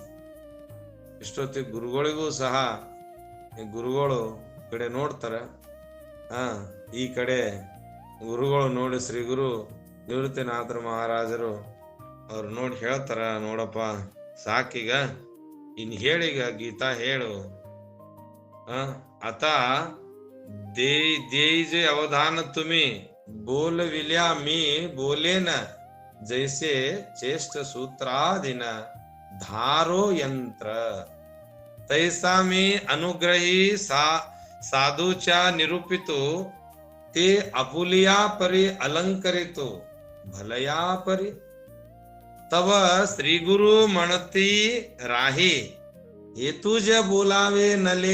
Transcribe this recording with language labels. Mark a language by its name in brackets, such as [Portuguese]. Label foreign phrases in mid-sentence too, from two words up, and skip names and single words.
[Kannada] ಇಷ್ಟೊತ್ತಿಗೆ ಗುರುಗಳಿಗೂ ಸಹ ಗುರುಗಳು ಕಡೆ ನೋಡ್ತಾರ. ಈ ಕಡೆ ಗುರುಗಳು ನೋಡಿ ಶ್ರೀ ಗುರು ನಿವೃತ್ತಿನಾಥರ ಮಹಾರಾಜರು ಅವ್ರು ನೋಡಿ ಹೇಳ್ತಾರ, ನೋಡಪ್ಪ ಸಾಕೀಗ, ಇನ್ ಹೇಳೀಗ ಗೀತಾ ಹೇಳು. [Marathi] आता देईजे अवधान तुम्ही बोलविल्या मी बोलेन जैसे चेष्ट सूत्राधीन धारो यंत्र तैसा मी अनुग्रही साधूच्या निरूपितो ते अपुलिया परी अलंकरितो भलया परी तव श्री गुरु म्हणती राही हे तुझ बोलावे नले.